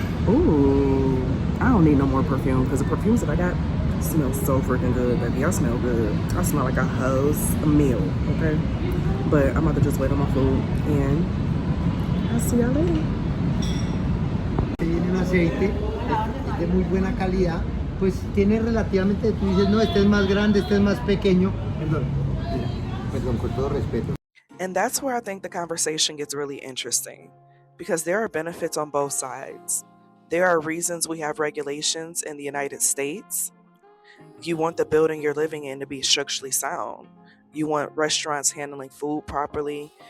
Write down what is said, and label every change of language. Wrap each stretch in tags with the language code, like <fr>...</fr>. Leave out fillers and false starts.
<en>Ooh. I don't need no more perfume because the perfumes that I got smells so freaking good, baby. I smell good. I smell like a house meal, okay? But I'm about to just wait on my food and I'll see y'all later.</en> <es>Tiene un aceite, es de muy buena calidad, pues tiene relativamente, tú dices, no, este es más grande, este es más pequeño. Perdón, mira, perdón, con todo respeto.</es> <en>And that's where I think the conversation gets really interesting because there are benefits on both sides. There are reasons we have regulations in the United States. You want the building you're living in to be structurally sound. You want restaurants handling food properly.</en>